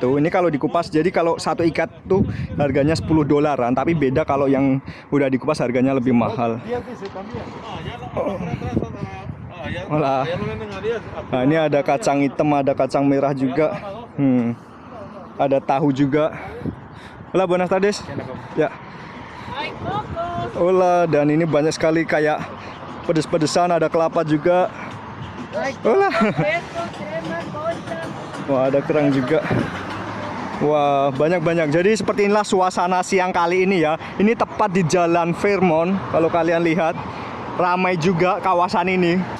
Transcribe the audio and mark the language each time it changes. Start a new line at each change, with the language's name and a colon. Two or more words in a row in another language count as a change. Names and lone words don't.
Indonesian: Ini kalau dikupas, jadi kalau satu ikat tuh harganya $10, tapi beda kalau yang udah dikupas harganya lebih mahal. Wala. Nah, ini ada kacang hitam, ada kacang merah juga. Ada tahu juga.
Spanish: Hola, buenas tardes. Ya.
Indonesian: Hola, dan ini banyak sekali kayak pedes-pedesan, ada kelapa juga. Hola. Wah, ada kerang juga. Wah, banyak-banyak. Jadi seperti inilah suasana siang kali ini ya. Ini tepat di Jalan Fairmont. Kalau kalian lihat, ramai juga kawasan ini.